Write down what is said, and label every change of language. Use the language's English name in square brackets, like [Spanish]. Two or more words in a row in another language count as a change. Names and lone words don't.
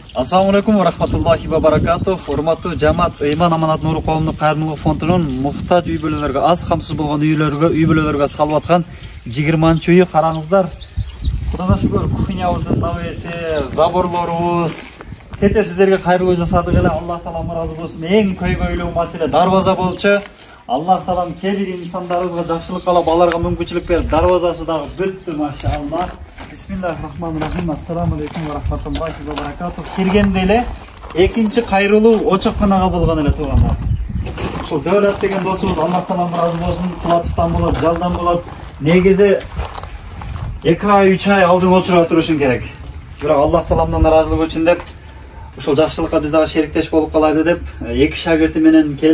[Arabic] السلام عليكم ورحمة الله وبركاته. [Kyrgyz] Урматтуу жамаат Ыйман Аманат Нуру коомдук кайрымдуулук фондунун муктаж үй бүлөлөргө, аз камсыз болгон үй бүлөлөргө салып аткан 20-үйү караңыздар. Кудайга шүгүр, кухнябыздын табеси, заборлорубуз. Кече сиздерге кайрылуу жасадык эле. Аллах таалам ыраазы болсун. Эң көйгөйлүү маселе дарбаза болчу. Аллах таалам кээ бир инсандарыбызга жакшылык кылып, аларга мүмкүнчүлүк берип, дарбазасы дагы бүттү, машалла. [Arabic] بسم الله الرحمن الرحيم. السلام عليكم ورحمة الله وبركاته. [Kyrgyz] Киргенде эле экинчи кайрылуу очокканага болгон эле туугандар. Ушул Дөөлөт деген досубуз Аллах таалам ыраазы болсун, Кулатовдон болот, Жалдан болот. Негизи 2 ай 3 ай алдын очуруп турушун керек. Бирок Аллах тааламдан ыраазылык үчүн деп ушул жакшылыкка биз дагы шериктеш болуп калайлы деп 2 шагирти менен келди.